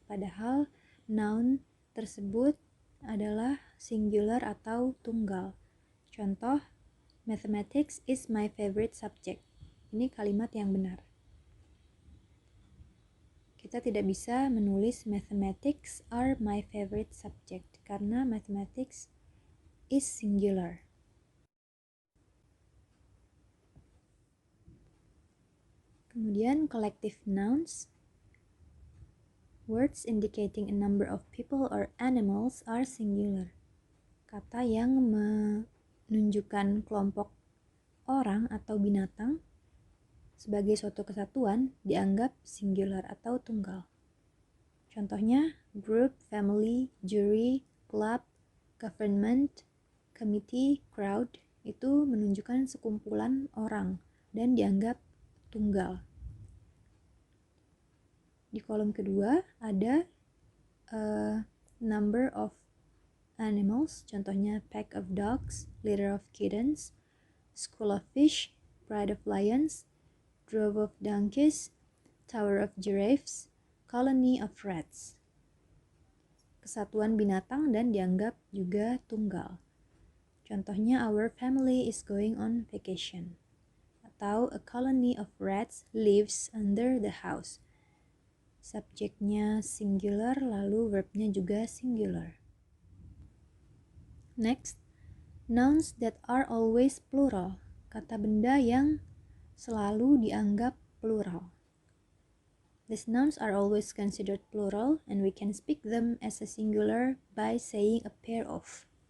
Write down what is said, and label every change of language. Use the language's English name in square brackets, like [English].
[Indonesian] Padahal noun tersebut adalah singular atau tunggal. [English] Contoh, mathematics is my favorite subject. [Indonesian] Ini kalimat yang benar. Kita tidak bisa menulis [English] mathematics are my favorite subject karena mathematics is singular. [Indonesian] Kemudian collective nouns. [English] Words indicating a number of people or animals are singular. [Indonesian] Kata yang menunjukkan kelompok orang atau binatang sebagai suatu kesatuan dianggap singular atau tunggal. Contohnya, group, family, jury, club, government, committee, crowd itu menunjukkan sekumpulan orang dan dianggap tunggal. Di kolom kedua ada [English] number of animals, contohnya pack of dogs, litter of kittens, school of fish, pride of lions, drove of donkeys, tower of giraffes, colony of rats. [Indonesian] Kesatuan binatang dan dianggap juga tunggal. [English] Contohnya, our family is going on vacation. Atau a colony of rats lives under the house. [Indonesian] Subjeknya singular, lalu verbnya juga singular. [English] Next, nouns that are always plural. [Indonesian] Kata benda yang selalu dianggap plural. [English] These nouns are always considered plural and we can speak them as a singular by saying a pair of.